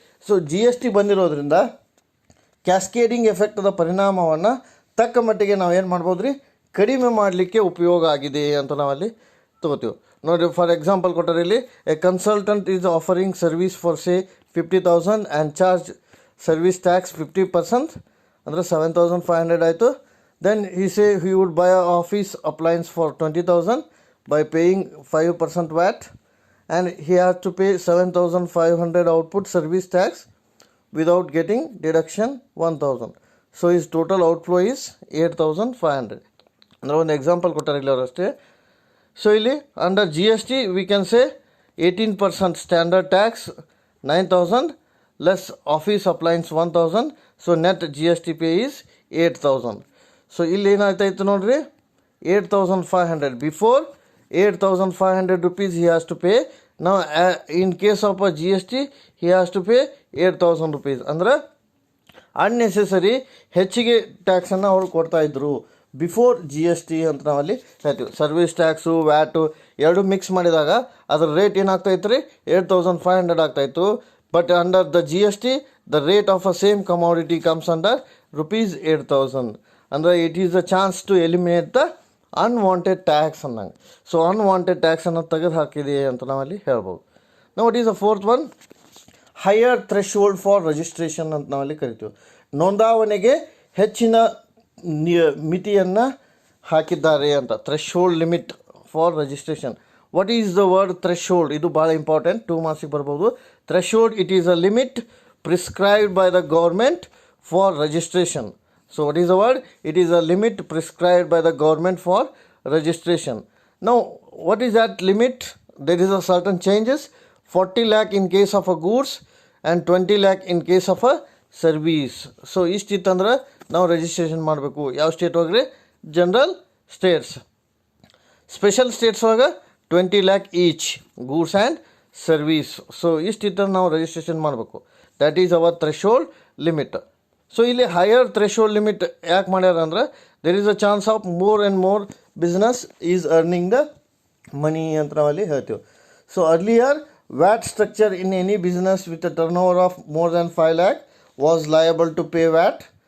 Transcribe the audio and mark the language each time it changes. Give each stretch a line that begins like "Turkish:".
Kannada: So GST ಬಂದಿರೋದ್ರಿಂದ cascading ಎಫೆಕ್ಟದ ಪರಿಣಾಮವನ್ನು ತಕ್ಕ ಮಟ್ಟಿಗೆ ನಾವು ಏನು ಮಾಡ್ಬೋದು ರೀ, ಕಡಿಮೆ ಮಾಡಲಿಕ್ಕೆ ಉಪಯೋಗ ಆಗಿದೆ ಅಂತ ನಾವಲ್ಲಿ ತೊಗೋತೀವಿ.
English: ನೋಡಿ, for example ಕೊಟ್ಟರೆ ಇಲ್ಲಿ a consultant is offering service for say 50,000 and charge service tax 50%,
Kannada: ಅಂದರೆ 7,500 ಆಯಿತು.
English: Then he would buy a office appliance for 20,000 by paying 5% VAT, and he has to pay 7,500 output service tax without getting deduction 1,000. So his total outflow is 8,500.
Kannada: ಅಂದರೆ ಒಂದು example ಕೊಟ್ಟಾರೆ ಇಲ್ಲಿ ಅವರು ಅಷ್ಟೇ.
English: So ಇಲ್ಲಿ under GST we can say 18% standard tax 9,000 less office appliance 1,000. So net GST pay is 8,000.
Kannada: So ಇಲ್ಲಿ ಏನಾಯ್ತಾಯಿತು ನೋಡ್ರಿ,
English: 8,500 before 8,500 rupees he has to pay. Now in case of a GST he has to pay 8,000 rupees.
Kannada: ಅಂದರೆ unnecessary ಹೆಚ್ಚಿಗೆ ಟ್ಯಾಕ್ಸನ್ನು ಅವರು ಕೊಡ್ತಾಯಿದ್ರು before GST ಅಂತ ನಾವಲ್ಲಿ ಹೇಳ್ತೀವಿ. Service tax, watt ಎರಡು mix ಮಾಡಿದಾಗ ಅದರ ರೇಟ್ ಏನಾಗ್ತಾಯಿತ್ತು ರೀ, 8,500 ಆಗ್ತಾಯಿತ್ತು.
English: But under the GST the rate of a same commodity comes under rupees 8,000. ಅಂದರೆ it is a chance to eliminate the unwanted tax ಅನ್ನಂಗೆ.
Kannada: ಸೊ ಅನ್ವಾಂಟೆಡ್ ಟ್ಯಾಕ್ಸನ್ನು ತೆಗೆದು ಹಾಕಿದೆ ಅಂತ ನಾವಲ್ಲಿ ಹೇಳ್ಬೋದು. ನಾವು
English: what is a fourth one, higher threshold for registration
Kannada: ಅಂತ ನಾವಲ್ಲಿ ಕರಿತೀವಿ. ನೋಂದಾವಣೆಗೆ ಹೆಚ್ಚಿನ ಮಿತಿಯನ್ನು ಹಾಕಿದ್ದಾರೆ ಅಂತ.
English: Threshold limit for registration. What is the word threshold?
Kannada: ಇದು ಭಾಳ ಇಂಪಾರ್ಟೆಂಟ್, 2 ಮಾರ್ಕ್ಸಿಗೆ ಬರ್ಬೋದು.
English: Threshold, it is a limit prescribed by the government for registration. So what is the word? It is a limit prescribed by the government for registration. Now what is that limit? There is a certain changes. 40 lakh in case of a goods and 20 lakh in case of a service.
Kannada: So ಇಷ್ಟಿತ್ತಂದ್ರೆ ನಾವು registration ಮಾಡಬೇಕು. ಯಾವ state ಹೋಗ್ರಿ? General States. Special States ಒಳಗೆ 20 lakh
English: Each goods and service.
Kannada: So ಇಷ್ಟಿತ್ತಂದ್ರೆ ನಾವು registration ಮಾಡಬೇಕು.
English: that is our threshold limit. So ಇಲ್ಲಿ higher threshold limit
Kannada: ಯಾಕೆ ಮಾಡ್ಯಾರ ಅಂದ್ರೆ
English: there is a chance of more and more business is earning the money
Kannada: ಅಂತ ನಾವಲ್ಲಿ ಹೇಳ್ತೀವಿ.
English: So earlier VAT structure in any business with a turnover of more than 5 lakh was liable to pay VAT.